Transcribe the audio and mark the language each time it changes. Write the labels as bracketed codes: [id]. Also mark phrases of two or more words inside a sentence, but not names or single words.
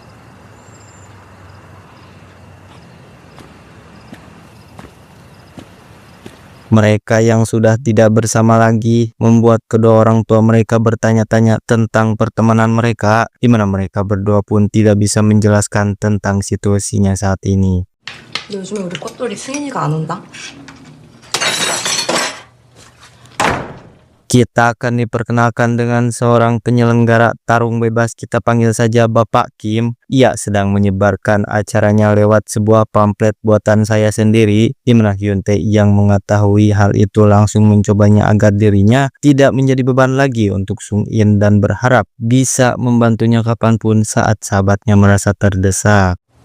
[id] Mereka yang sudah tidak bersama lagi membuat kedua orang tua mereka bertanya-tanya tentang pertemanan mereka, di mana mereka berdua pun tidak bisa menjelaskan tentang situasinya saat ini. [ko] 근데 요즘에 우리 꽃돌이 승인이가 안 온다? [id] Kita akan diperkenalkan dengan seorang penyelenggara tarung bebas, kita panggil saja Bapak Kim. Ia sedang menyebarkan acaranya lewat sebuah pamflet buatan saya sendiri, di mana Hyuntae yang mengetahui hal itu langsung mencobanya agar dirinya tidak menjadi beban lagi untuk Sung-in dan berharap bisa membantunya kapanpun saat sahabatnya merasa terdesak.